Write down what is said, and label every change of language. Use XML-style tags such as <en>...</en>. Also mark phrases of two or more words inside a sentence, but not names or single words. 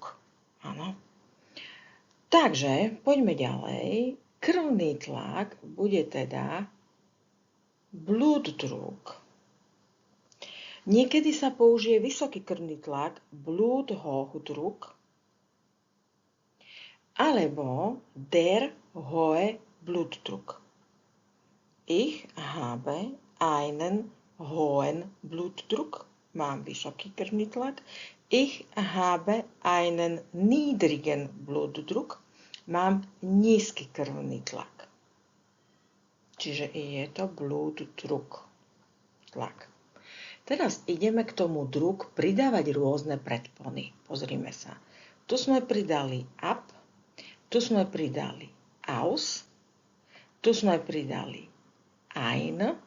<sk>Áno. Takže poďme ďalej. Krvný tlak bude teda Blutdruck. Niekedy sa použije vysoký krvný tlak, Bluthochdruck, alebo</sk> <de>der hohe Blutdruck. Ich habe einen hohen Blutdruck,</de> <sk>mám vysoký krvný tlak.</sk> <de>Ich habe einen niedrigen Blutdruck,</de> <sk>mám nízky krvný tlak. Čiže je to Blutdruck, tlak. Teraz ideme k tomu druck pridávať rôzne predpony. Pozrime sa. Tu sme pridali ab, tu sme pridali aus, tu sme pridali ein.</sk>